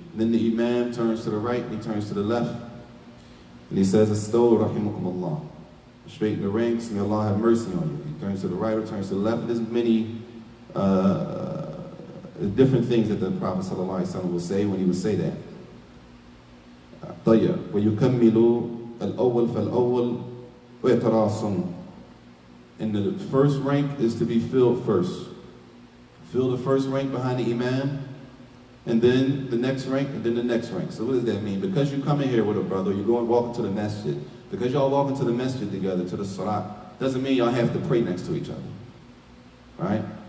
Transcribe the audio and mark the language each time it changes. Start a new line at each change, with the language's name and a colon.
English: Then the imam turns to the right and he turns to the left. And he says,
Arabic: Astaw rahimakumullah.
English: Straighten the ranks, may Allah have mercy on you. He turns to the right or turns to the left. There's many different things that the Prophet ﷺ will say when he would say that.
Arabic: طيب ويكمل الأول فالأول ويتراصون.
English: And the first rank is to be filled first. Fill the first rank behind the imam, and then the next rank, and then the next rank. So what does that mean? Because you come in here with a brother, you're going walking to the masjid. Because y'all walking to the masjid together, to the salah, doesn't mean y'all have to pray next to each other. Right?